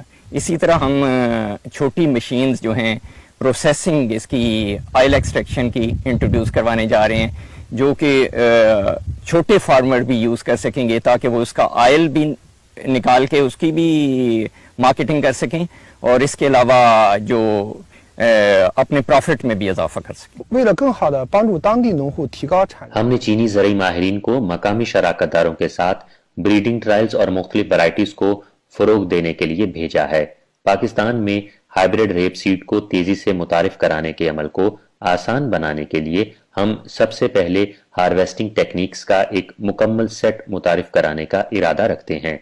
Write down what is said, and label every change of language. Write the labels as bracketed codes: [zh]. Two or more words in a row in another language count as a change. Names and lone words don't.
[ur] اسی طرح ہم چھوٹی مشینز جو ہیں پروسیسنگ اس کی [en] oil extraction [ur] کی انٹروڈیوس کروانے جا رہے ہیں، جو کہ چھوٹے فارمر بھی یوز کر سکیں گے تاکہ وہ اس کا آئل بھی نکال کے اس کی بھی مارکیٹنگ کر سکیں اور اس کے علاوہ جو اپنے پرافٹ میں بھی اضافہ کر سکیں. [zh] 为了更好地帮助当地农户提高产量， [ur] ہم نے چینی ضروری ماہرین کو مقامی شراکت داروں کے ساتھ [en] breeding trials [ur] اور مختلف ورائٹیز کو فروغ دینے کے لیے بھیجا ہے. پاکستان میں [en] hybrid rape seed [ur] کو تیزی سے متعارف کرانے کے عمل کو آسان بنانے کے لیے ہم سب سے پہلے [en] harvesting techniques [ur] کا ایک مکمل سیٹ متعارف کرانے کا ارادہ رکھتے ہیں.